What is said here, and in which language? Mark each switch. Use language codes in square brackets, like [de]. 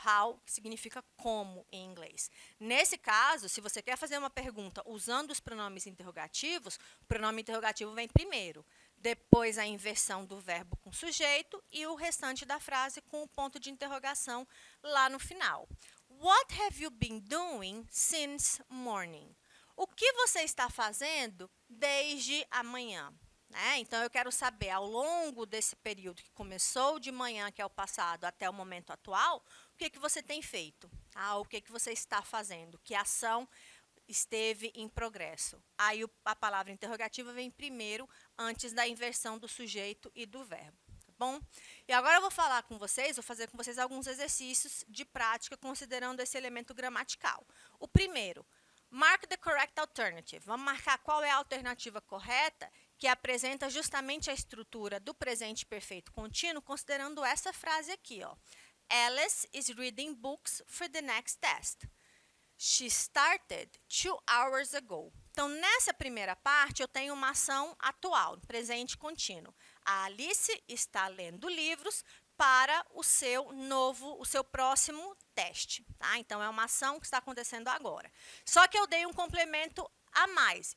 [pt] How significa como em inglês. Nesse caso, se você quer fazer uma pergunta usando os pronomes interrogativos, o pronome interrogativo vem primeiro, depois a inversão do verbo com sujeito e o restante da frase com o ponto de interrogação lá no final. [en] What have you been doing since morning? [pt] O que você está fazendo desde amanhã? Então, eu quero saber, ao longo desse período que começou de manhã, que é o passado, até o momento atual, o que você tem feito? O que você está fazendo? Que ação esteve em progresso? Aí, a palavra interrogativa vem primeiro, antes da inversão do sujeito e do verbo. Tá bom? E agora eu vou falar com vocês, vou fazer com vocês alguns exercícios de prática, considerando esse elemento gramatical. O primeiro, [en] mark the correct alternative. [pt] Vamos marcar qual é a alternativa correta, que apresenta justamente a estrutura do presente perfeito contínuo, considerando essa frase aqui, ó. [en] Alice is reading books for the next test. She started 2 hours ago. [pt] Então, nessa primeira parte, eu tenho uma ação atual, presente contínuo. A Alice está lendo livros para o seu próximo teste. Tá? Então, é uma ação que está acontecendo agora. Só que eu dei um complemento a mais.